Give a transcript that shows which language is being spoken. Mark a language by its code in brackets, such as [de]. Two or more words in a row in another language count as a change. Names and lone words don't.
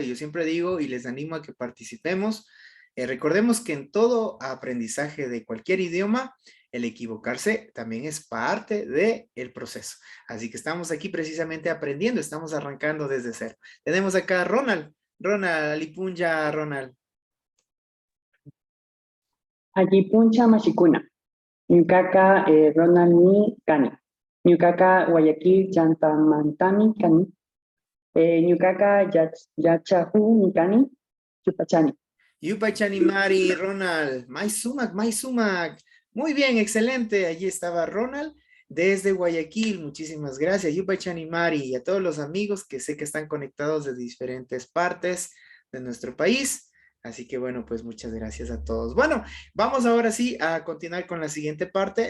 [es] Y yo siempre digo y les animo a que participemos. Recordemos que en todo aprendizaje de cualquier idioma, el equivocarse también es parte del proceso. Así que estamos aquí precisamente aprendiendo, estamos arrancando desde cero. Tenemos acá a Ronald. Ronald, [qu] Lipunja, Ronald. Allipuncha Mashikuna. Ñuqaqa Ronald Mikani. Ñuqaqa Guayaquil Llantamantami kani. Ñuqaqa Yachahu Mikani Yupachani. Yupachani Mari, Ronald. Maisumak, Maisumak. [es] Muy bien, excelente. Allí estaba Ronald desde Guayaquil. Muchísimas gracias. [qu] Yupachani Mari [es] y a todos los amigos que sé que están conectados de diferentes partes de nuestro país. Así que bueno, pues muchas gracias a todos. Bueno, vamos ahora sí a continuar con la siguiente parte.